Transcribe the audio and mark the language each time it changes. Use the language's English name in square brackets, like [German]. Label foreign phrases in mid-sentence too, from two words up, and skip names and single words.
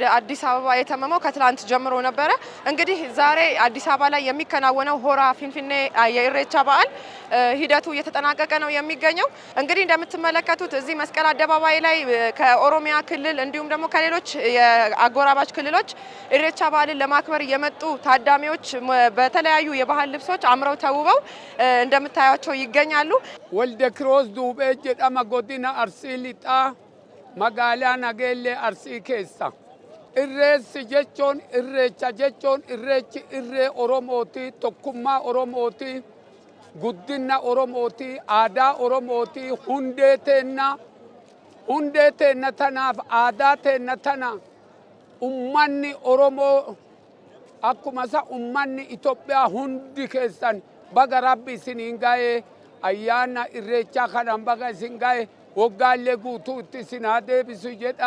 [Amharic] አዲስ አበባ የተመመው ከትላንት ጀምሮ ነበረ። እንግዲህ ዛሬ አዲስ አበባ ላይ የሚከናወነው ሆራ ፊንፊኔ የኢሬቻ በዓል ሂደቱ እየተጠናቀቀ ነው የሚገኘው። እንግዲህ እንደምትመለከቱት እዚህ መስቀል አደባባይ ላይ ከኦሮሚያ ክልል እንዲሁም ደግሞ ከሌሎች የአጎራባች ክልሎች ኢሬቻ በዓልን ለማክበር የመጡ ታዳሚዎች በተለያዩ የባህል ልብሶች አምረው ተውበው እንደምታያቸው ይገኛሉ። [Oromo] ወልደ ክሮስ ዱቤ ጀዳማ ጎዲና አርሲ ሊጣ መጋላ ነገሌ አርሲ ኬሳ irreessi jechuun irreecha jechuun irreechi irree Oromooti, tokkummaa Oromooti, guddina Oromooti, aadaa Oromooti, hundee teenna tanaaf aadaa teenna tana ummanni Oromoo akkuma isa ummanni Itoophiyaa hundi keessan baga Rabbi isiniin ga'ee ayyaana irreechaa kanaan baga isin ga'e waggaallee guutuu itti isin haa deebisu jedha.